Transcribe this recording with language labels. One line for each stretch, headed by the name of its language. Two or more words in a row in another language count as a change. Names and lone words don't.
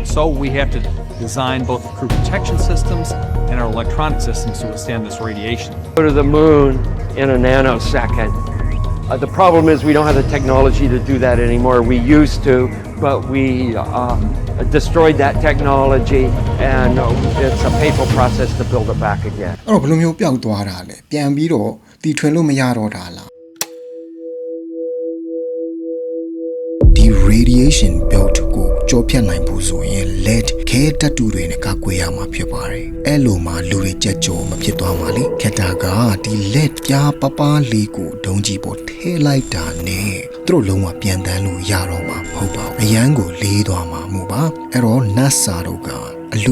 English: So we have to design both the crew protection systems and our electronic systems to withstand this radiation. Go to the moon in a nanosecond. The problem is we don't have the technology to do that anymore. We used to, but we destroyed that technology, and it's a painful process to build it back again.
Burmese: အဲ့တော့ဘယ်လိုမျိုးပျောက်သွားတာလဲပြန်ပြီးတော့တီထွင်လို့မရတော့တာလားဒီ radiation belt ကိုကြောဖြတ်နိုင်ဖို့ဆိုရင် lead ခဲတတ်တူတွေနဲ့ကာကွယ်ရမှာဖြစ်ပါတယ်အဲ့လိုမှလူတွေကြက်ကြောမဖြစ်သွားပါလေခက်တာကဒီ lead ပြားပပလေးကိုဒုံးကြီးပေါ်ထည့်လိုက်တာနဲ့သူတို့လုံးဝပြန်တန်းလို့ရတော့မှာမဟုတ်ပါဘူးအရန်ကိုလေးသွားမှာမို့ပါအဲ့တော့ NASA တို့ကအလူ